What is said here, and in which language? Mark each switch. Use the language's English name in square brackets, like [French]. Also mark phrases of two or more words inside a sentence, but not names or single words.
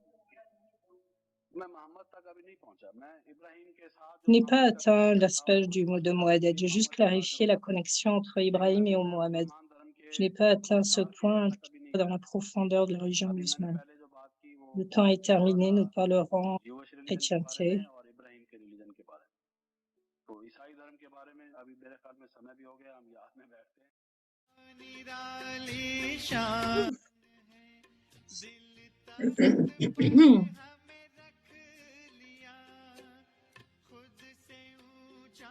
[French] Je n'ai pas atteint l'aspect de Mohamed. J'ai juste clarifié la connexion entre Ibrahim et Mohamed. Je n'ai pas atteint ce point dans la profondeur de la religion musulmane. Le temps est terminé, nous parlerons chrétienté. [Hindi] निराली शान है दिल तक हमें रख लिया खुद से ऊंचा